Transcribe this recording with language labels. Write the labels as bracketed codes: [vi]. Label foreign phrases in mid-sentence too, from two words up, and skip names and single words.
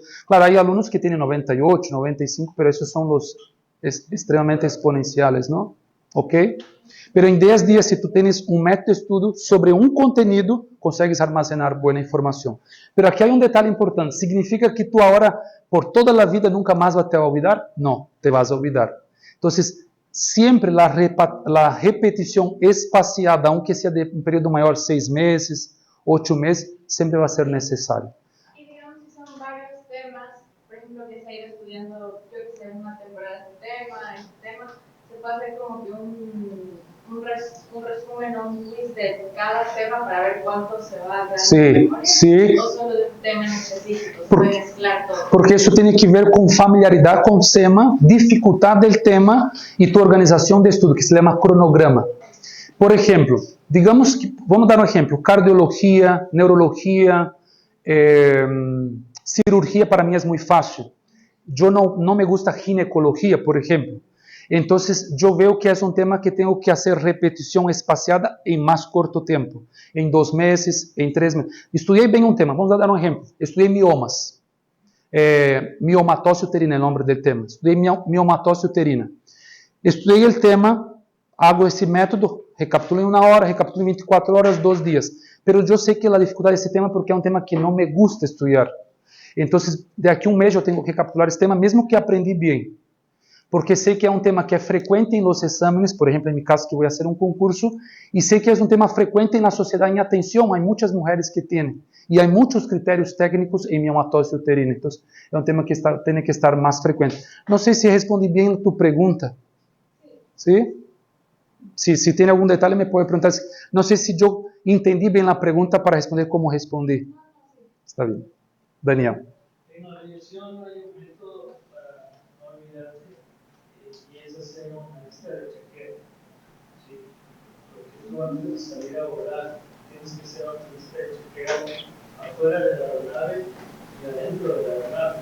[pt] Claro, há alunos que têm 98, 95, mas esses são os extremamente exponenciais, não? Ok? Pero em 10 dias, se tu tens um método de estudo sobre um conteúdo, consegues armazenar boa informação. Pero aqui há um detalhe importante. ¿Significa que tu agora, por toda a vida, nunca mais [es] vas a olvidar? Não, te vas a olvidar. [pt] Então, sempre a repetição espaciada, aunque seja de um período maior, 6 meses, 8 meses, sempre vai ser necessário. [es] Y digamos que son varios temas, por ejemplo, que se ha ido estudiando, yo que sé, una temporada de este tema, se puede hacer como que un resumen o un quiz de cada tema para ver cuánto se va a dar de memoria, sí. o solo de un tema en específico, se puede mezclar todo. [pt] Porque isso tem que ver com familiaridade com o tema, dificuldade do tema e tua organização de estudo, que se chama cronograma. Por exemplo, digamos que, vamos dar um exemplo, cardiologia, neurologia, cirurgia para mim é muito fácil. [es] yo no me gusta ginecología, por ejemplo. Entonces, yo veo que es un tema que tengo que hacer repetición espaciada en más corto tiempo, en 2 meses, en 3 meses. Estudié bien un tema, vamos a dar un ejemplo. Estudié miomas, [pt] miomatose uterina, [es] el nombre del tema. Estudié [pt] miomatose uterina. [es] Estudié el tema, hago ese método, recapitulo en 1 hora, recapitulo en 24 horas, 2 días. Pero yo sé que la dificultad de ese tema porque es un tema que no me gusta estudiar. Entonces, de aquí a 1 mes yo tengo que recapitular ese tema, mesmo que aprendí bien. [pt] Porque sé que é um tema que é frequente em [es] los exámenes, [pt] por exemplo, em meu caso que vou fazer um concurso, e sei que é um tema frequente na sociedade em atenção, há muitas mulheres que têm, e há muitos critérios técnicos em miomatose uterina, então é um tema que tem que estar mais frequente. Não sei se respondi bem a tua pergunta. Sim? Se tem algum detalhe, me pode perguntar. Não sei se eu entendi bem a pergunta para responder como respondi. Está bem. Daniel. [es] En la religión hay un método para no olvidarse y es hacer una lista de chequeo. ¿Sí? Porque tú antes de salir a volar tienes que hacer una lista de chequeo afuera de la aeronave y adentro de la aeronave.